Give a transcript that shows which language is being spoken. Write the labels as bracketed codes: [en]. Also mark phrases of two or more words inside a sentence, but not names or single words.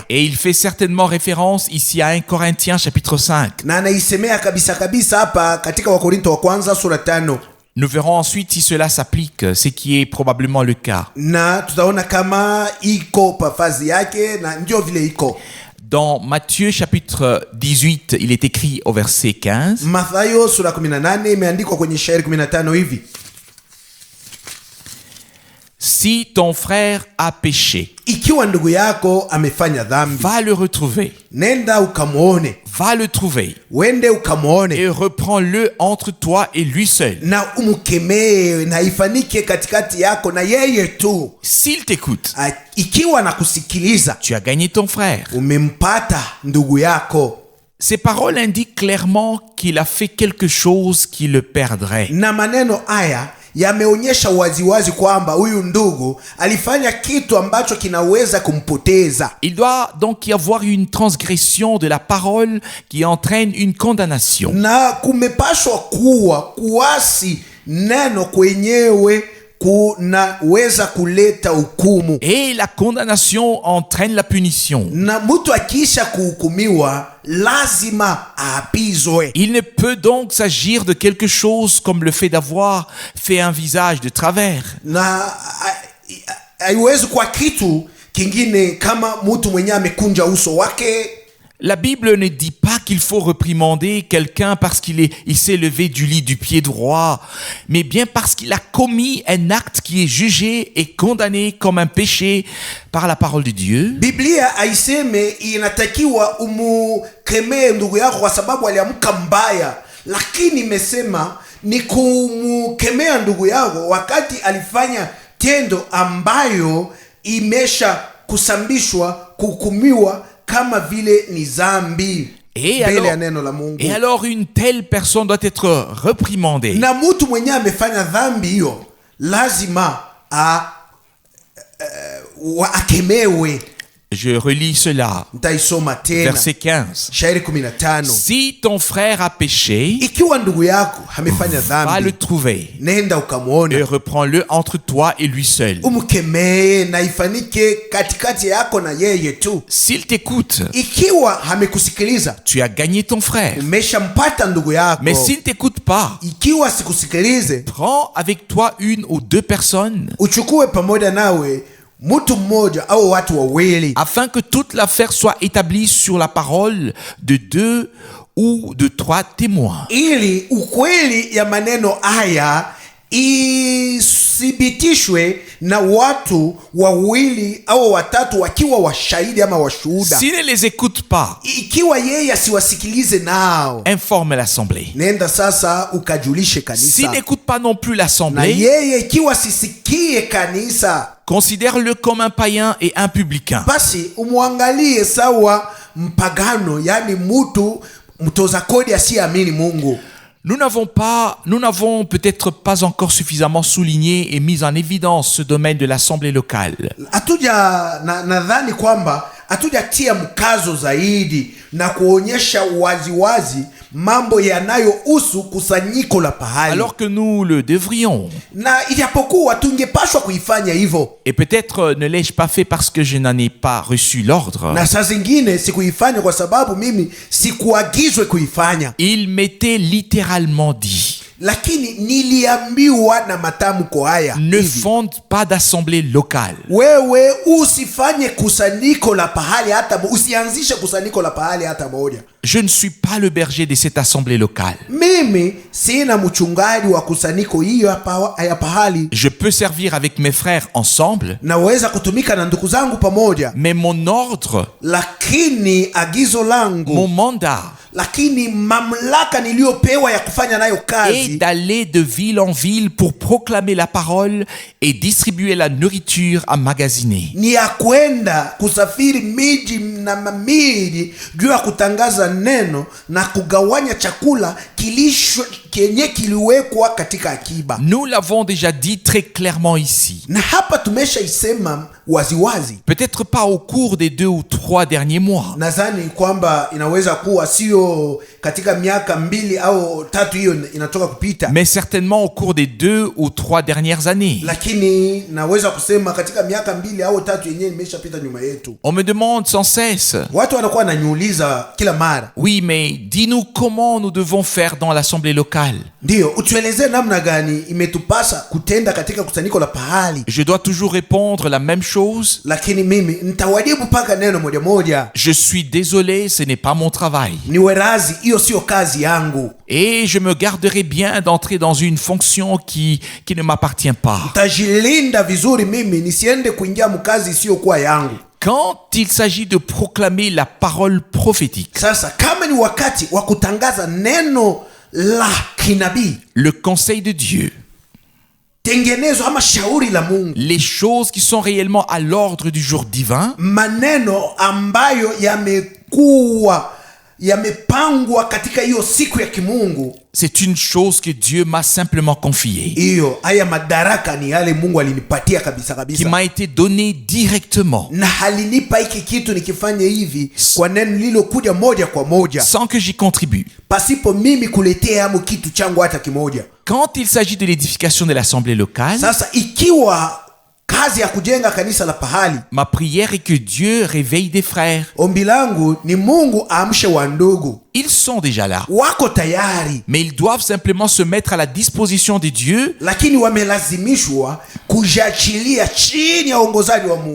[fr] Et il fait certainement référence ici à 1 Corinthiens chapitre 5. [sw] Na anaisemea kabisa kabisa hapa katika Wakorintho wa kwanza sura 5. [fr] Nous verrons ensuite si cela s'applique, ce qui est probablement le cas. [sw] Na tutaona kama iko pafazi yake na ndio vile iko. [fr] Dans Matthieu chapitre 18, il est écrit au verset 15. [sw] Mathayo sura 18 imeandikwa kwenye shairi 15 hivi. [fr] Si ton frère a péché, [sw] ikiwa ndugu yako amefanya dhambi, [fr] va le retrouver. [sw] Nenda ukamuone. [fr] Va le trouver. [sw] Wende ukamuone. [fr] Et reprends-le entre toi et lui seul. [sw] Na umkemee na ifanike katikati yako na yeye tu. [fr] S'il t'écoute, [sw] ikiwa nakusikiliza, [fr] tu as gagné ton frère. [sw] Umempata ndugu yako. [fr] Ces paroles indiquent clairement qu'il a fait quelque chose qui le perdrait. [sw] Na maneno haya yameonyesha waziwazi kwamba huyu ndugu alifanya kitu ambacho kinaweza kumpoteza. [fr] Il doit donc y avoir une transgression de la parole qui entraîne une condamnation. [sw] Na kumepashwa kuwa kuasi neno kwenyewe kunaweza kuleta hukumu. [fr] Et la condamnation entraîne la punition. [sw] Na mtu akisha kuhukumiwa lazima aapizwe. [fr] Il ne peut donc s'agir de quelque chose comme le fait d'avoir fait un visage de travers. [sw] Na haiwezi kwa kitu kingine kama mtu mwenye amekunja uso wake. [fr] La Bible ne dit pas qu'il faut réprimander quelqu'un parce qu'il s'est levé du lit du pied droit, mais bien parce qu'il a commis un acte qui est jugé et condamné comme un péché par la parole de Dieu. [sw] Biblia haiseme inatakiwa umukemee ndugu yako kwa sababu aliamka mbaya, lakini imesema ni kumkemea ndugu yako wakati alifanya tendo ambayo imesha kusambishwa, kuhukumiwa kama vile ni zambi mbele ya neno la Mungu. [fr] Et alors une telle personne doit être réprimandée. [sw] Na mtu mwenye amefanya dhambi hiyo lazima akemewe. [fr] Je relis cela. Verset 15. [sw] Shairi 15. [fr] Si ton frère a péché, [sw] ikiwa ndugu yako amefanya dhambi, [fr] va le trouver. [sw] Nenda ukamuone. [fr] Et reprends-le entre toi et lui seul. [sw] Umkemee na ifanike katikati yako na yeye tu. [fr] S'il t'écoute, [sw] ikiwa amekusikiliza, [fr] tu as gagné ton frère. [sw] Umeshampata ndugu yako. [fr] Mais s'il t'écoute pas, [sw] ikiwa sikusikilize, [fr] prends avec toi une ou deux personnes. [sw] Uchukue pamoja nawe mtu mmoja au watu wawili, [fr] afin que toute l'affaire soit établie sur la parole de 2 ou de 3 témoins. [sw] ili ukweli ya maneno haya ithibitishwe na watu wawili au watatu wakiwa washahidi ama washuhuda. [fr] S'il ne les écoute pas, [sw] Ikiwa yeye asiwasikilize nao, [fr] informe l'assemblée. [sw] nenda sasa ukajulishe [fr] S'il [sw] kanisa. [fr] n'écoute pas non plus [sw] Na [fr] l'assemblée, [sw] yeye ikiwa sisikie kanisa, [fr] considère-le comme un païen et un publicain. [sw] basi umwangalie sawa mpagano, yani mtu mtoza kodi asiyeamini Mungu. [fr] Nous n'avons peut-être pas encore suffisamment souligné et mis en évidence ce domaine de l'assemblée locale. [sw] Nadhani kwamba hatujatia mkazo zaidi na kuonyesha waziwazi mambo yanayohusu kusanyiko la pahali, [fr] Alors que nous le devrions. [sw] na ijapokuwa tungepashwa kuifanya hivyo, [fr] Et peut-être ne l'ai-je pas fait parce que je n'en ai pas reçu l'ordre. [sw] na saa zingine sikuifanya kwa sababu mimi sikuagizwe kuifanya, [fr] Il m'était littéralement dit: [sw] lakini niliambiwa na matamko haya [fr] ne [sw] hivi: [fr] fonde pas d'assemblée locale. [sw] wewe usifanye kusanyiko la pahali, hata usianzishe kusanyiko la pahali hata moja. [fr] Je ne suis pas le berger de cette assemblée locale. [sw] Mimi sina mchungaji wa kusanyiko hiyo ya pahali. [fr] Je peux servir avec mes frères ensemble, [sw] Naweza kutumika na ndugu zangu pamoja, [fr] mais mon ordre, [sw] lakini agizo langu, [fr] mon mandat [sw] lakini mamlaka niliyopewa ya kufanya nayo [fr] est [sw] kazi [fr] d'aller de ville en ville pour proclamer la parole et distribuer la nourriture emmagasinée. [sw] ni ya kwenda kusafiri miji na mamiji juu ya kutangaza neno na kugawanya chakula kenye kiliwekwa katika akiba. [fr] Nous l'avons déjà dit très clairement ici. [sw] Na hapa tumeshaisema waziwazi. [fr] Peut-être pas au cours des 2 ou 3 derniers mois, [sw] Nadhani kwamba inaweza kuwa sio katika miaka 2 au 3 hiyo inatoka kupita, [fr] mais certainement au cours des 2 ou 3 dernières années. [sw] lakini naweza kusema katika miaka 2 au 3 yenyewe imeshapita nyuma yetu. [fr] On me demande sans cesse: [sw] Watu wanakuwa wananiuliza kila mara, [fr] oui, mais dis-nous comment nous devons faire dans l'assemblée locale. [sw] ndio utuelezee namna gani imetupasa kutenda katika kusanyiko la pahali. [fr] Je dois toujours répondre la même chose: [sw] Lakini mimi nitawajibu paka neno moja moja: [fr] je suis désolé, ce n'est pas mon travail. [sw] niwe razi, hiyo sio kazi yangu. [fr] Et je me garderai bien d'entrer dans une fonction qui ne m'appartient pas. [sw] Tajilinda vizuri mimi nisiende kuingia mkazi isiyokuwa yangu. [fr] Quand il s'agit de proclamer la parole prophétique, [sw] Sasa kama ni wakati wa kutangaza neno la kinabii, [fr] le conseil de Dieu, [sw] tengenezo ama shauri la Mungu, [fr] les choses qui sont réellement à l'ordre du jour divin, [sw] maneno ambayo yamepangwa katika hiyo siku ya kimungu, [fr] c'est une chose que Dieu m'a simplement confiée, [sw] hiyo haya madaraka ni yale Mungu alinipatia kabisa [fr] qui [sw] kabisa, [fr] m'a été donnée directement, [sw] na halinipa hiki kitu nikifanye hivi kwa neno lilokuja moja kwa moja, [fr] sans que j'y contribue. [sw] pasipo mimi kuletea amu kitu changu hata kimoja. [fr] Quand il s'agit de l'édification de l'assemblée locale, [sw] Sasa ikiwa kazi ya kujenga kanisa la pahali, [fr] ma prière est que Dieu réveille des frères. [sw] ombi langu ni Mungu aamshe wa ndugu. [fr] Ils sont déjà là, [sw] Wako tayari, [fr] mais ils doivent simplement se mettre à la disposition de Dieu [sw] lakini wamelazimishwa kujiachilia chini ya uongozaji wa Mungu